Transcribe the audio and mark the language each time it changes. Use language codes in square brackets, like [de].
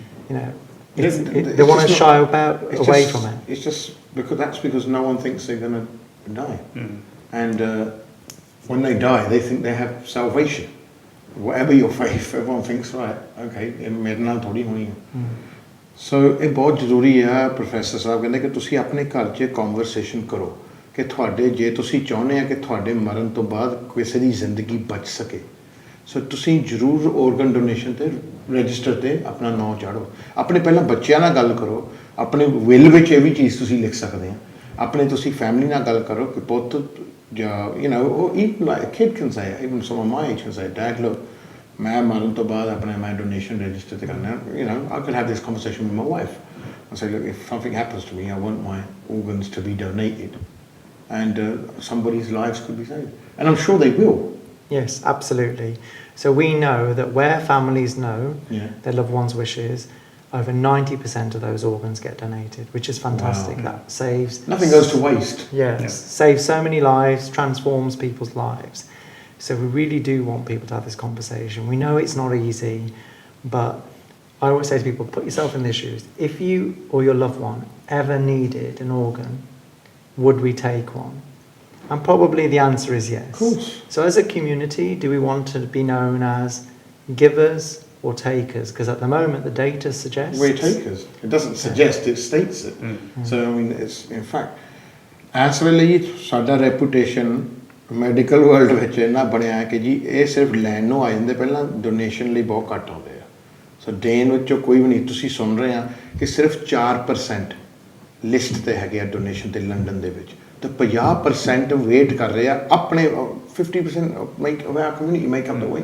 [en] You know, they want to shy away from it. It's just because no one thinks they're going to die. And when they die, they think they have salvation. Whatever your faith, everyone thinks, right, okay, [pa] ਮੇਰੇ ਨਾਲ ਥੋੜੀ ਹੋਣੀ ਹੈ. ਸੋ ਇਹ ਬਹੁਤ ਜ਼ਰੂਰੀ ਹੈ professor ਸਾਹਿਬ ਕਹਿੰਦੇ ਕਿ ਤੁਸੀਂ ਆਪਣੇ ਘਰ 'ਚ ਕਨਵਰਸੇਸ਼ਨ ਕਰੋ ਕਿ ਤੁਹਾਡੇ ਜੇ ਤੁਸੀਂ ਚਾਹੁੰਦੇ ਆ ਕਿ ਤੁਹਾਡੇ ਮਰਨ ਤੋਂ ਬਾਅਦ ਕਿਸੇ ਦੀ ਜ਼ਿੰਦਗੀ ਬਚ ਸਕੇ ਸੋ ਤੁਸੀਂ ਜ਼ਰੂਰ organ donation ਤੇ ਰਜਿਸਟਰ ਤੇ ਆਪਣਾ ਨਾਮ ਚਾੜੋ ਆਪਣੇ ਪਹਿਲਾਂ ਬੱਚਿਆਂ ਨਾਲ ਗੱਲ ਕਰੋ ਆਪਣੇ ਵਿਲ ਵਿੱਚ ਇਹ ਵੀ ਚੀਜ਼ ਤੁਸੀਂ ਲਿਖ ਸਕਦੇ ਆ ਆਪਣੇ ਤੁਸੀਂ ਫੈਮਿਲੀ ਨਾਲ ਗੱਲ ਕਰੋ ਕਿ ਪੁੱਤ ਜਾਂ [en] even like a kid can say even someone my age can say dad look [pa] ਮੈਂ ਮਰਨ ਤੋਂ ਬਾਅਦ ਆਪਣੇ ਮੈਂ ਡੋਨੇਸ਼ਨ ਰਜਿਸਟਰ ਤੇ ਕਰਨਾ [en] I could have this conversation with my wife and say look if something happens to me I want my organs to be donated and somebody's lives could be saved and I'm sure they will. Yes, absolutely. So we know that where families know their loved ones' wishes, over 90% of those organs get donated, which is fantastic. Wow. That saves... Nothing goes to waste. Yes, saves so many lives, transforms people's lives. So we really do want people to have this conversation. We know it's not easy, but I always say to people, put yourself in their shoes. If you or your loved one ever needed an organ, would we take one? And probably the answer is yes. Of course. So as a community, do we want to be known as givers or takers? Because at the moment, the data suggests... We're takers. It doesn't suggest, it states it. So, I mean, it's, in fact, as well as our reputation, medical world [pa] ਵਿੱਚ ਇੰਨਾ ਬਣਿਆ ਹੈ ਕਿ ਜੀ ਇਹ ਸਿਰਫ ਲੈਣ ਨੂੰ ਆ ਜਾਂਦੇ ਪਹਿਲਾਂ ਡੋਨੇਸ਼ਨ ਲਈ ਬਹੁਤ ਘੱਟ ਆਉਂਦੇ ਆ ਸੋ ਦੇਣ ਵਿੱਚੋਂ ਕੋਈ ਵੀ ਨਹੀਂ ਤੁਸੀਂ ਸੁਣ ਰਹੇ ਆ ਕਿ ਸਿਰਫ 4% ਲਿਸਟ ਤੇ ਹੈਗੇ ਆ ਡੋਨੇਸ਼ਨ ਤੇ ਲੰਡਨ ਦੇ ਵਿੱਚ ਤੇ 50% ਵੇਟ ਕਰ ਰਹੇ ਆ ਆਪਣੇ 50% ਮੇਕ ਕਮਿਊਨਿਟੀ ਮੇਕ ਅਪ